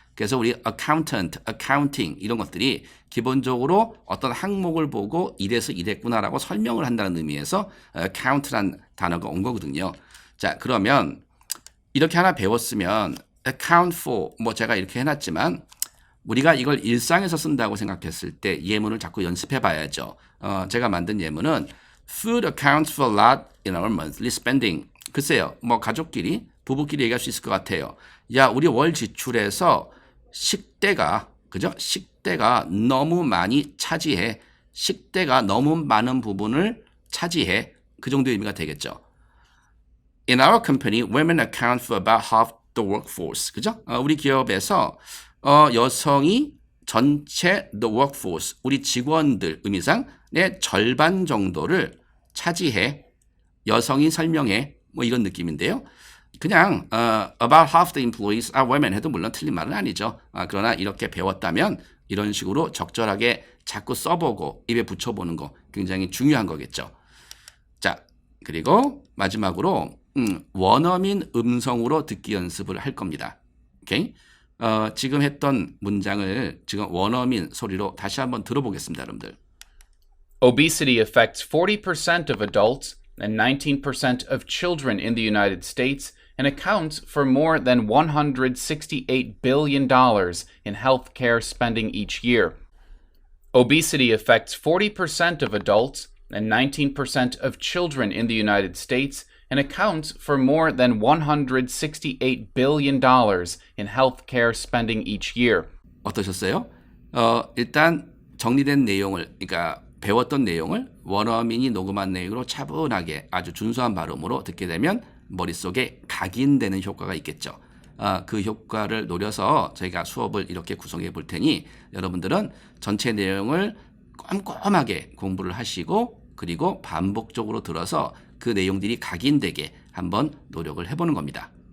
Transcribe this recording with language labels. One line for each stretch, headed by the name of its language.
Korean: 그래서 우리 accountant, accounting 이런 것들이 기본적으로 어떤 항목을 보고 이래서 이랬구나라고 설명을 한다는 의미에서 account란 단어가 온 거거든요. 자, 그러면 이렇게 하나 배웠으면 account for, 뭐 제가 이렇게 해놨지만 우리가 이걸 일상에서 쓴다고 생각했을 때 예문을 자꾸 연습해 봐야죠. 제가 만든 예문은
English: Food accounts for a lot in our monthly spending.
Korean: 글쎄요, 뭐 가족끼리, 부부끼리 얘기할 수 있을 것 같아요. 야, 우리 월 지출에서 식대가, 그죠? 식대가 너무 많이 차지해. 식대가 너무 많은 부분을 차지해. 그 정도의 의미가 되겠죠.
English: In our company, women account for about half the workforce.
Korean: 그죠? 우리 기업에서 여성이 전체 the workforce, 우리 직원들 의미상의 절반 정도를 차지해. 여성이 설명해. 뭐 이런 느낌인데요. 그냥
English: about half the employees are women
Korean: 해도 물론 틀린 말은 아니죠. 그러나 이렇게 배웠다면 이런 식으로 적절하게 자꾸 써보고 입에 붙여보는 거 굉장히 중요한 거겠죠. 자, 그리고 마지막으로 원어민 음성으로 듣기 연습을 할 겁니다. 오케이? 지금 했던 문장을 지금 원어민 소리로 다시 한번 들어보겠습니다, 여러분들.
English: Obesity affects 40% of adults and 19% of children in the United States and accounts for more than $168 billion in healthcare spending each year. Obesity affects 40% of adults and 19% of children in the United States and accounts for more than $168 billion in healthcare spending each year.
Korean: 어떠셨어요? 일단 정리된 내용을, 그러니까 배웠던 내용을 원어민이 녹음한 내용으로 차분하게 아주 준수한 발음으로 듣게 되면 머릿속에 각인되는 효과가 있겠죠. 그 효과를 노려서 저희가 수업을 이렇게 구성해 볼 테니 여러분들은 전체 내용을 꼼꼼하게 공부를 하시고 그리고 반복적으로 들어서 그 내용들이 각인되게 한번 노력을 해보는 겁니다.